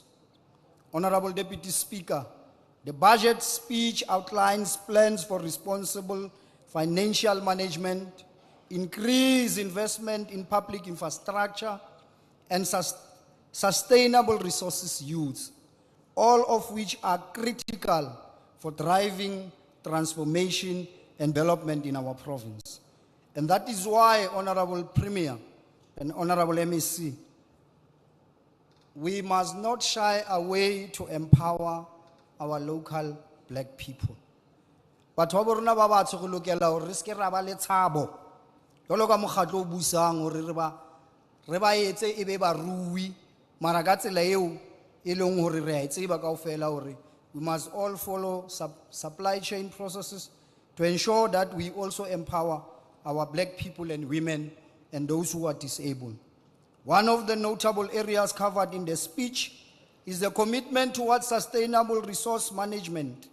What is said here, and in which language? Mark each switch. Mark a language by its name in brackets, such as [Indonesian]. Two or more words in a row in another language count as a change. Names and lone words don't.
[English] Honorable Deputy Speaker, the budget speech outlines plans for responsible financial management, increased investment in public infrastructure, and sustainable resources use, all of which are critical for driving transformation and development in our province. And that is why, Honorable Premier and Honorable MEC, we must not shy away to empower our local black people. [Southern Sotho] But wa borona ba batsho go lokela hore re ske ra ba le tshabo jalo ka mokgatlo o busang hore re ba etse e be barui mara ka tsela eo e leng hore re a tseba kaofela hore [English] we must all follow supply chain processes to ensure that we also empower our black people and women and those who are disabled. One of the notable areas covered in the speech is the commitment towards sustainable resource management.